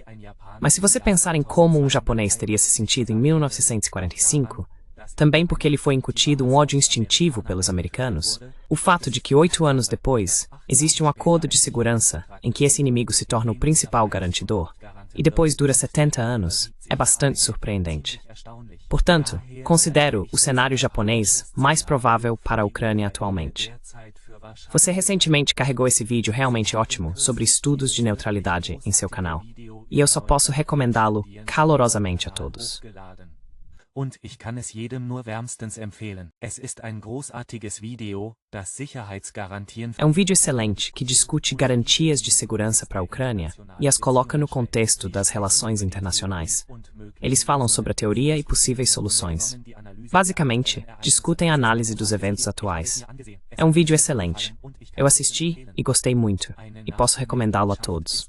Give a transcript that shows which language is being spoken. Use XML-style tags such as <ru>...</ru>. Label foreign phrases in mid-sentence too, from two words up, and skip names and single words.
<pt>Mas se você pensar em como um japonês teria se sentido em 1945, também porque ele foi incutido um ódio instintivo pelos americanos, o fato de que 8 anos depois, existe um acordo de segurança em que esse inimigo se torna o principal garantidor, e depois dura 70 anos, é bastante surpreendente. Portanto, considero o cenário japonês mais provável para a Ucrânia atualmente. Você recentemente carregou esse vídeo realmente ótimo sobre estudos de neutralidade em seu canal, e eu só posso recomendá-lo calorosamente a todos.</pt> <de>Und ich kann es jedem nur wärmstens empfehlen. Es ist ein großartiges Video, das Sicherheitsgarantien...</de> <pt>É um vídeo excelente que discute garantias de segurança para a Ucrânia e as coloca no contexto das relações internacionais. Eles falam sobre a teoria e possíveis soluções. Basicamente, discutem a análise dos eventos atuais. É um vídeo excelente. Eu assisti e gostei muito, e posso recomendá-lo a todos.</pt>